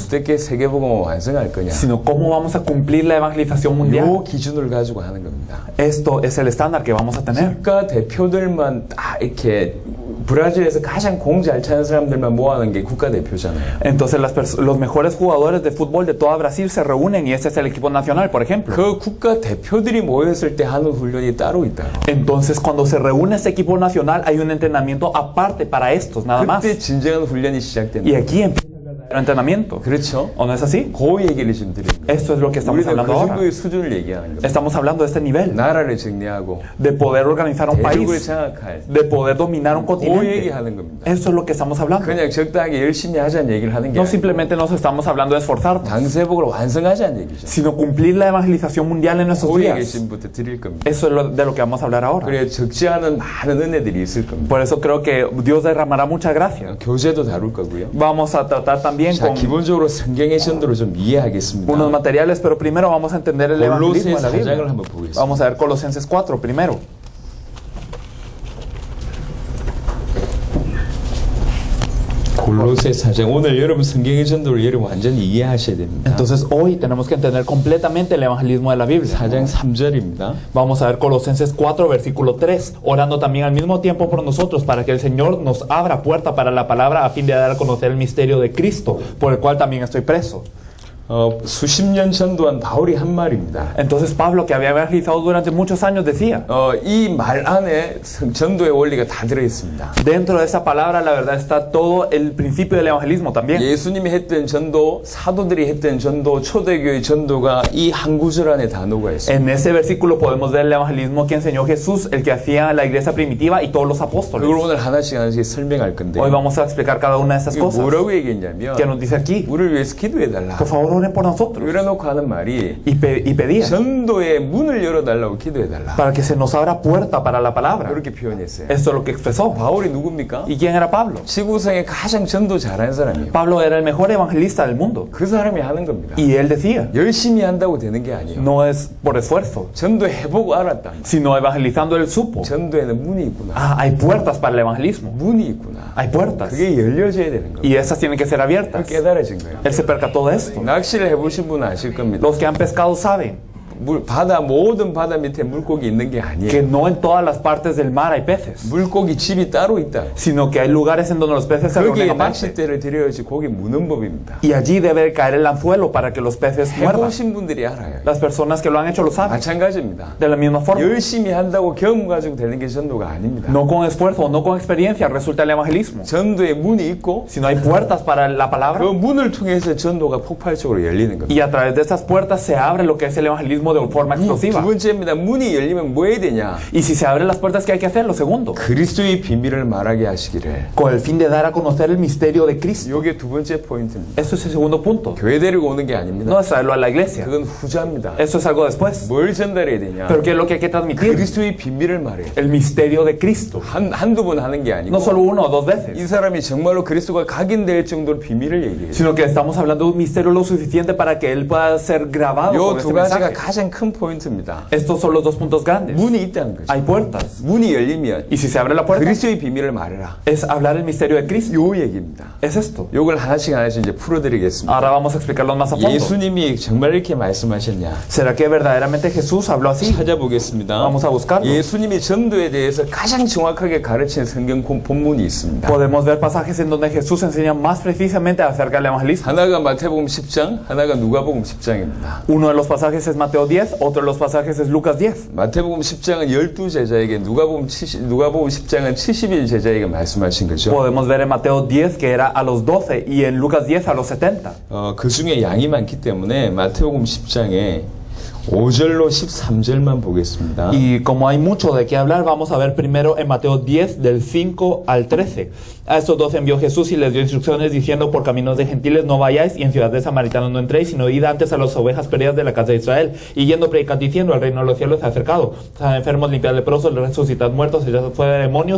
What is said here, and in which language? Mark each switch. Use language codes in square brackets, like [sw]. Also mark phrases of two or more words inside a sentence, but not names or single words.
[ko] 어떻게 세계복음을 완성할 거냐? [es] sino cómo vamos a cumplir la evangelización mundial. [ko] 요 기준을 가지고 하는 겁니다. [es] Esto es el estándar que vamos a tener. [ko] 국가 대표들만 딱 이렇게 브라질에서 가장 공 잘 차는 사람들만 모아놓은 게 국가 대표잖아요. [es] Entonces los mejores jugadores de fútbol de toda Brasil se reúnen y este es el equipo nacional, por ejemplo. [ko] 그 국가 대표들이 모였을 때 하는 훈련이 따로 있다고. [es] Entonces cuando se reúne este equipo nacional hay un entrenamiento aparte para estos, nada más. [ko] 그때 진정한 훈련이 시작된다. [es] Y aquí empieza el verdadero entrenamiento. [ko] 그렇죠? [es] ¿O no es así? [ko] 그 얘기를 지금 드리는 거예요. [es] Esto es lo que estamos [ko] 우리는 그 [es] hablando ahora. [ko] 정도의 수준을 얘기하는 겁니다. [es] Estamos hablando de este nivel, [ko] 나라를 정리하고 [es] de poder organizar un [ko] 대륙을 [es] país, [ko] 장악할 [es] de poder dominar un [ko] 그 [es] continente. [ko] 얘기하는 겁니다. [es] Eso es lo que estamos hablando. [ko] 그냥 적당하게 열심히 하자는 얘기를 하는 게 [es] No [ko] 아니고 [es] simplemente nos estamos hablando de esforzarnos, [ko] 당세복을 완성하자는 얘기죠. [es] sino cumplir la evangelización mundial en nuestros [ko] 그 얘기를 [es] días. [ko] 지금부터 드릴 겁니다. [es] Eso es de lo que vamos a hablar ahora. [ko] 그래 적지 않은 많은 은혜들이 있을 겁니다. [es] Por eso creo que Dios derramará mucha gracia. [ko] 교제도 다룰 거고요. [es] Vamos a tratar también también [ko] 자, [es] con [ko] 기본적으로 성경의 전도를 좀 이해하겠습니다. [es] unos materiales, pero primero vamos a entender el evangelismo de la [ko] 골로새 4장을 [es] Biblia. [ko] 한번 보겠습니다. [es] Vamos a ver Colosenses 4 primero. [ko] 골로새 4장. 오늘 여러분 성경의 전도를 여러분 완전히 이해하셔야 됩니다. [es] Entonces hoy tenemos que entender completamente el evangelismo de la Biblia. [ko] 4장 3절입니다. [es] Vamos a ver Colosenses 4, versículo 3, orando también al mismo tiempo por nosotros, para que el Señor nos abra puerta para la palabra a fin de dar a conocer el misterio de Cristo, por el cual también estoy preso. [ko] 수십 년 전도한 바울이 한 말입니다. [es] Entonces Pablo, que había evangelizado durante muchos años, decía, [ko] 이 말 안에 전도의 원리가 다 들어있습니다. [es] dentro de esa palabra la verdad está todo el principio del evangelismo también. [ko] 예수님이 했던 전도, 사도들이 했던 전도, 초대교회 전도가 이 한 구절 안에 다 녹아 있습니다. [es] En ese versículo podemos ver el evangelismo que enseñó Jesús, el que hacía la iglesia primitiva y todos los apóstoles. [ko] 그걸 오늘 하나씩 설명할 건데. [es] Hoy vamos a explicar cada una de estas [ko] 이게 [es] cosas. [ko] 뭐라고 얘기했냐면 [es] ¿Qué nos dice aquí? [ko] 우리를 위해서 기도해달라. [es] Por favor, oren por nosotros. [ko] 이래놓고 하는 말이 [es] Y pedía [ko] 전도의 문을 열어달라고 기도해달라. [es] para que se nos abra puerta para la palabra. [ko] 그렇게 표현했어요. [es] Esto es lo que expresó. [ko] 바울이 누굽니까? [es] ¿Y quién era Pablo? [ko] 지구상에 가장 전도 잘하는 사람이에요. [es] Pablo era el mejor evangelista del mundo. [ko] 그 사람이 하는 겁니다. [es] Y él decía, [ko] 열심히 한다고 되는 게 아니에요. [es] no es por esfuerzo, [ko] 전도해보고 알았다. [es] sino evangelizando él supo. [ko] 전도에는 문이 있구나. [es] Ah, hay puertas para el evangelismo. [ko] 문이 있구나. [es] Hay puertas. [ko] 그게 열려져야 되는 거예요. [es] Y esas tienen que ser abiertas. [ko] 깨달아진 거예요. [es] Él se percató de esto. [ko] 낚시를 해보신 분은 아실 겁니다. [es] Los que han pescado saben [ko] 모든 바다 밑에 물고기 있는 게 [es] que [ko] 아니에요. [es] no en todas las partes del mar hay peces, [ko] 물고기 집이 따로 있다. [es] sino que hay lugares en donde los peces se [ko] 거기에 [es] reúnen aparte. [ko] 낚싯대를 들여야지 고기 무는 법입니다. [es] Y allí debe caer el anzuelo para que los peces muerdan. [ko] 해보신 분들이 알아요. [es] Las personas que lo han hecho lo saben. [ko] 마찬가지입니다. [es] De la misma forma, [ko] 열심히 한다고 경험 가지고 되는 게 전도가 아닙니다. [es] no con esfuerzo, no con experiencia resulta el evangelismo, [ko] 전도에 문이 있고 [es] sino hay puertas para la [ko] 그 [es] palabra. [ko] 문을 통해서 전도가 폭발적으로 열리는 겁니다. [es] Y a través de estas puertas se abre lo que es el evangelismo de forma explosiva. [ko] 두 번째입니다. 문이 열리면 뭐 해야 되냐? [es] Y si se abren las puertas, ¿qué hay que hacer? Lo segundo, [ko] 그리스도의 비밀을 말하게 하시기를. [es] con el fin de dar a conocer el misterio de Cristo. [ko] 이게 두 번째 포인트입니다. [es] Eso es el segundo punto. [ko] 교회 데리고 오는 게 아닙니다. [es] No es traerlo a la iglesia. [ko] 그건 후자입니다. [es] Eso es algo después. [ko] 뭘 전달해야 되냐? [es] Pero ¿qué es lo que hay que transmitir? [ko] 그리스도의 비밀을 말해요. [es] El misterio de Cristo. [ko] 한두 번 하는 게 아니고 [es] No solo una o dos [ko] 이 [es] veces, [ko] 사람이 정말로 그리스도가 각인될 정도로 비밀을 얘기해요. [es] sino que estamos hablando de un misterio lo suficiente para que él pueda ser grabado [ko] 요 [es] con este [ko] 두 가지가 [es] mensaje. [ko] 가장 큰 포인트입니다. [es] Estos son los dos puntos grandes. [ko] 문이 있다는 거죠. [es] Hay puertas. [ko] 문이 열리면 [es] Y si se abre la puerta, [ko] 그리스도의 비밀을 말해라. [es] es hablar el misterio de Cristo. [ko] 요 얘기입니다. [es] Es esto. [ko] 요걸 하나씩 이제 풀어드리겠습니다. [es] Ahora vamos a explicarlo más a fondo. [ko] 예수님이 정말 이렇게 말씀하셨냐? [es] ¿Será que verdaderamente Jesús habló así? [ko] 찾아보겠습니다. [es] Vamos a buscarlo. [ko] 예수님이 전도에 대해서 가장 정확하게 가르친 성경 본문이 있습니다. [es] Podemos ver pasajes en donde Jesús enseña más precisamente acerca del evangelismo. [ko] 하나가 마태복음 10장, 하나가 누가복음 10장입니다. [es] Uno de los pasajes es Mateo 10, otro de los pasajes es Lucas 10. [ko] 마태복음 10장은 12제자에게, 누가복음 10장은 70일 제자에게 말씀하신 거죠. [es] Podemos ver en Mateo 10 que era a los 12 y en Lucas 10 a los 70. [ko] 그 중에 양이 많기 때문에 마태복음 10장에 5절로 13절만 보겠습니다. [es] Y como hay mucho de qué hablar, vamos a ver primero en Mateo 10 del 5 al 13. A estos dos envió Jesús y les dio instrucciones diciendo: por caminos de gentiles no vayáis y en ciudad de samaritanos no entréis, sino id antes a las ovejas perdidas de la casa de Israel. Y yendo predicad diciendo: el reino de los cielos se ha acercado. Sanad enfermos, limpiad leprosos, resucitad muertos, echad fuera demonios.